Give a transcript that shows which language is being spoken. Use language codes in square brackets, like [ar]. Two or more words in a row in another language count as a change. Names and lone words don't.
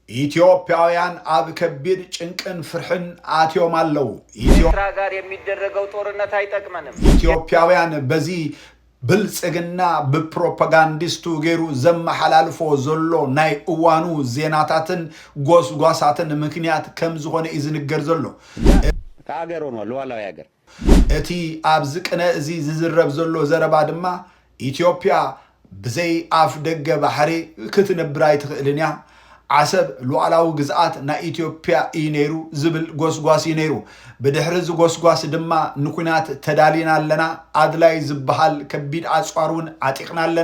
[ti] ኢትዮጵያውያን አብ ከቢድ ጭንቅን ፍርሕን አትዮም አለው። ኢትዮጵያ [am] ጋር የሚደረገው ጦርነት አይጠቅመንም። [ti] ኢትዮጵያውያን በዚህ ብልጽግና በፕሮፓጋንዲስቱ ገይሩ ዘመሐላልፎ ዘሎ ናይ እዋኑ ዜናታትን ጎስጓሳትን ምክንያት ከም ዝኾነ ይዝንገር ዘሎ [am] ከአገር ሆኗል ሉዓላዊ ሀገር [ti] እቲ ኣብዚ ቅነ እዚ ዝዝረብ ዘሎ ዘረባ ድማ ኢትዮጵያ ብዘይ አፍ ደገ ባሕሪ ክትነብር ኣይትኽእልን እያ ዓሰብ ሉዓላዊ ግዝአት ናይ ኢትዮጵያ እዩ ነይሩ ዝብል ጎስጓስ እዩ ነይሩ ብድሕሪ እዚ ጎስጓስ ድማ ንኩናት ተዳሊና ኣለና ኣድላይ ዝበሃል ከቢድ ኣፅዋር ዓጢቕና ኣለና